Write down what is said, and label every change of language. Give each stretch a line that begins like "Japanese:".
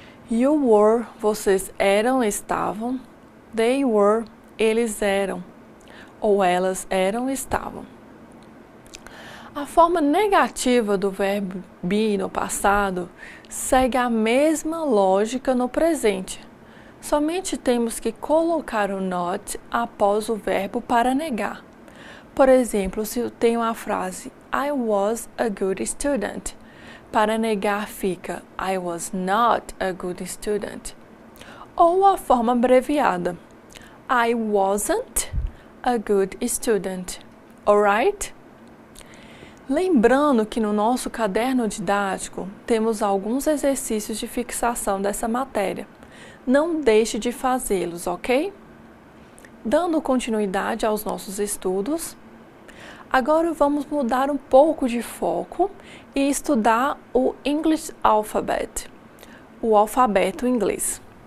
English: You were,
Portuguese: vocês eram, estavam.
English: They were,
Portuguese: eles eram, ou elas eram, estavam. A forma negativa do verbo be no passado segue a mesma lógica no presente. Somente temos que colocar o not após o verbo para negar. Por exemplo, se eu tenho a frase
English: I was a good student,
Portuguese: para negar fica
English: I was not a good student.
Portuguese: Ou a forma abreviada
English: I wasn't a good student. Alright?
Portuguese: Lembrando que no nosso caderno didático temos alguns exercícios de fixação dessa matéria. Não deixe de fazê-los, ok? Dando continuidade aos nossos estudos, agora vamos mudar um pouco de foco e estudar o English Alphabet, o alfabeto inglês.